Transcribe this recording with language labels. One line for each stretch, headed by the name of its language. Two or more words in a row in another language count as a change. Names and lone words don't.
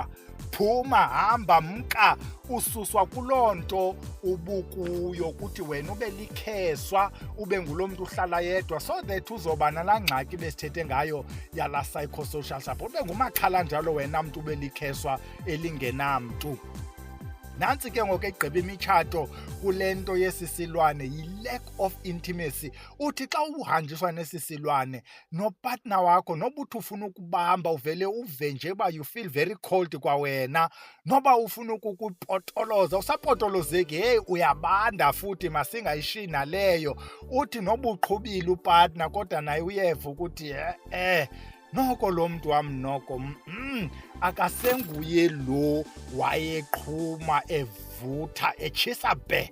Xhosa: Phuma, hamba, mka, ususwa kuloo nto ubukuyo ukuthi wena ube likheswa, ube ngulo mntu uhlala yedwa,
English: so that
Xhosa: uzoba nalaa ngxaki besithethe ngayo yala
English: psychosocial support.
Xhosa: Ube ngumakhala njalo wena mntu ube likheswa elingenamntu. Nantsi ke ngoku egqiba imitshato kule nto yesi silwane
English: yi-lack of intimacy.
Xhosa: Uthi xa uhanjiswa nesi silwane nopartner wakho, noba uthi ufuna ukubamba uvele uve nje uba
English: you feel very cold
Xhosa: kwawena, noba ufuna ukukupotoloza usapotolozeki, heyi uyabanda futhi masingayishi naleyo. Uthi noba uqhubile upartner kodwa naye uyeva ukuthi noko lo mntu wam noko akasenguye lo wayeqhuma evutha etshisa bhe.